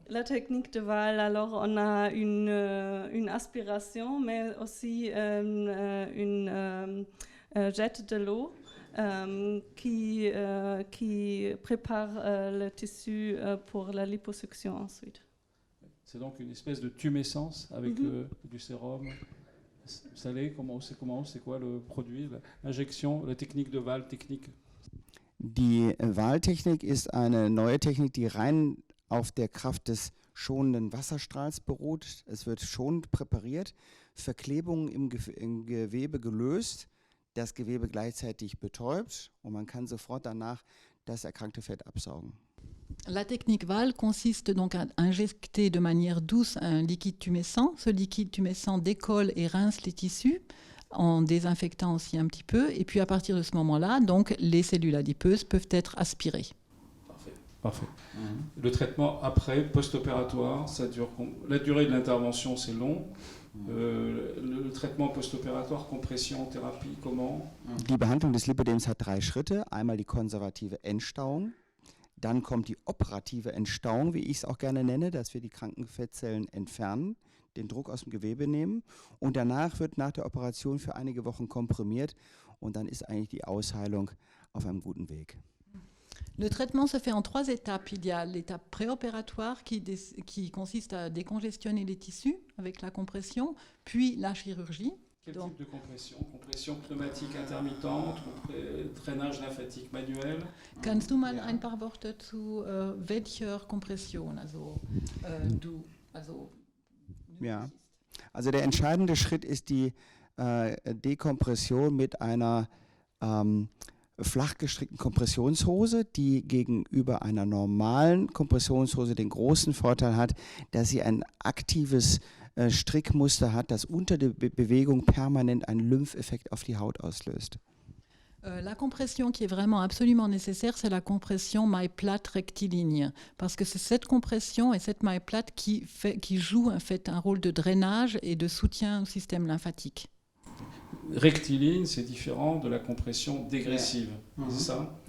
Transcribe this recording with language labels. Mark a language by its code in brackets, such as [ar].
[fr] La technique de Wahl, alors on a une aspiration, mais aussi une jet de l'eau qui prépare le tissu pour la liposuction ensuite. C'est donc une espèce de tumescence avec du sérum. Vous savez c'est quoi le produit, l'injection, la technique de Wahl, technique? [de] Die Wahltechnik ist eine neue Technik, die rein auf der Kraft des schonenden Wasserstrahls beruht. Es wird schonend präpariert, Verklebungen im Gewebe gelöst, das Gewebe gleichzeitig betäubt und man kann sofort danach das erkrankte Fett absaugen. [fr] La technique Wahl consiste donc à injecter de manière douce un liquide tumescent. Ce liquide tumescent décolle et rince les tissus en désinfectant aussi un petit peu. Et puis à partir de ce moment-là, donc, les cellules adipeuses peuvent être aspirées. Parfait. Le traitement après, post-opératoire, ça dure. La durée de l'intervention, c'est long. Le traitement post-opératoire, compression, thérapie, comment? [de] Die Behandlung des Lipodems hat 3 Schritte. Einmal die konservative Entstauung. Dann kommt die operative Entstauung, wie ich es auch gerne nenne, dass wir die kranken Fettzellen entfernen, den Druck aus dem Gewebe nehmen. Und danach wird nach der Operation für einige Wochen komprimiert und dann ist eigentlich die Ausheilung auf einem guten Weg. [fr] Le traitement se fait en 3 étapes. Il y a l'étape préopératoire qui consiste à décongestionner les tissus avec la compression, puis la chirurgie. Quel type de compression? Compression pneumatique intermittente, drainage lymphatique manuel? [de] Kannst du mal ein paar Worte zu welcher Kompression, du Ja, also der entscheidende Schritt ist die Dekompression mit einer flach gestrickten Kompressionshose, die gegenüber einer normalen Kompressionshose den großen Vorteil hat, dass sie ein aktives Strickmuster hat, das unter der Bewegung permanent einen Lympheffekt auf die Haut auslöst. [fr] La compression qui est vraiment absolument nécessaire, c'est la compression maille plate rectiligne, parce que c'est cette compression et cette maille plate qui joue en fait un rôle de drainage et de soutien au système lymphatique. Rectiligne, c'est différent de la compression dégressive, c'est ça?